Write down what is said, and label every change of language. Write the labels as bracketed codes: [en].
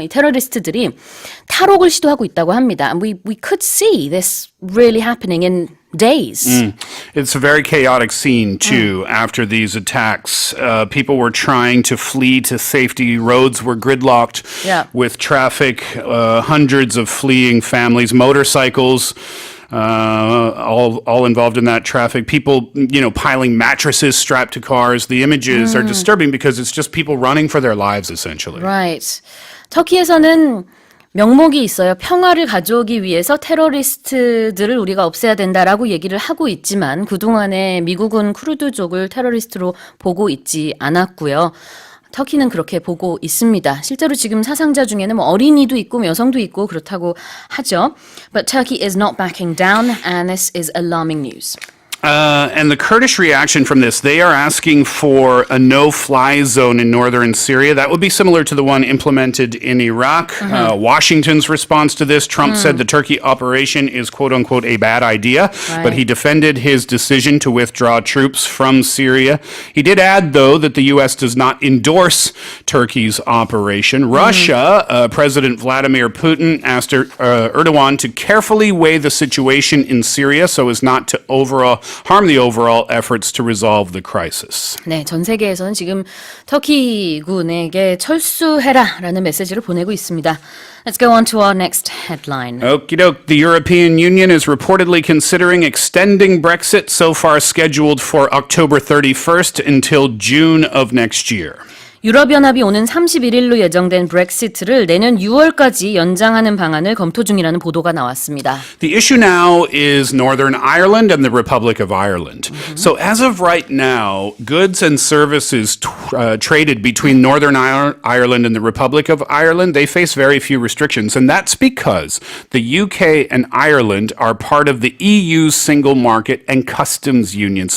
[ko] 이 테러리스트들이 탈옥을 시도하고 있다고 합니다. [en] We could see this really happening in days. It's a very chaotic scene, too, after these attacks. People were trying to flee to safety. Roads were gridlocked with traffic, hundreds of fleeing families, motorcycles, all involved in that traffic. People, piling mattresses strapped to cars. The images are disturbing because it's just people running for their lives, essentially. Right. [ko] 터키에서는 명목이 있어요. 평화를 가져오기 위해서 테러리스트들을 우리가 없애야 된다라고 얘기를 하고 있지만 그동안에 미국은 쿠르드족을 테러리스트로 보고 있지 않았고요. 터키는 그렇게 보고 있습니다. 실제로 지금 사상자 중에는 어린이도 있고 여성도 있고 그렇다고 하죠. [en] But Turkey is not backing down and this is alarming news. And the Kurdish reaction from this, they are asking for a no-fly zone in northern Syria. That would be similar to the one implemented in Iraq. Washington's response to this, Trump said the Turkey operation is quote-unquote a bad idea, but he defended his decision to withdraw troops from Syria. He did add, though, that the U.S. does not endorse Turkey's operation. Russia, President Vladimir Putin asked Erdogan to carefully weigh the situation in Syria so as not to harm the overall efforts to resolve the crisis. [ko] 네, 전 세계에서는 지금 터키군에게 철수해라라는 메시지를 보내고 있습니다. [en] Let's go on to our next headline. Okie doke. The European Union is reportedly considering extending Brexit, so far scheduled for October 31st until June of next year. [ko] 유럽연합이 오는 31일로 예정된 브렉시트를 내년 6월까지 연장하는 방안을 검토 중이라는 보도가 나왔습니다. [en] The issue now is Northern Ireland and the Republic of Ireland. So as of right now, goods and services traded between Northern Ireland and the Republic of Ireland, they face very few restrictions. And that's because the UK and Ireland are part of the EU's single market and customs union.